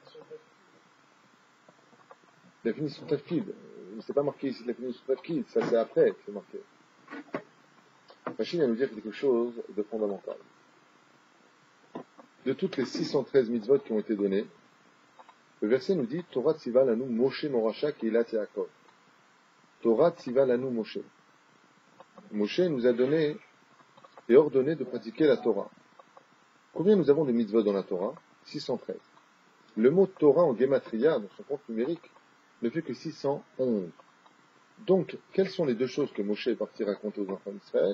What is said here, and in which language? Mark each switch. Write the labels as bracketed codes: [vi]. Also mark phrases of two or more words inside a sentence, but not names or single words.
[fr] Il a fini son tafkid. C'est pas marqué ici, il a fini son tafkid. Ça c'est après que c'est marqué. Rachid vient nous dire quelque chose de fondamental. De toutes les 613 mitzvot qui ont été données, le verset nous dit [he] תורה צוה לנו משה מורשה קהלת יעקב. תורה צוה לנו משה. [fr] Moshe nous a donné et ordonné de pratiquer la Torah. Combien nous avons de mitzvot dans la Torah? 613. Le mot Torah en Gematria, dans son compte numérique, ne fait que 611. Donc, quelles sont les deux choses que Moshe est parti raconter aux enfants d'Israël?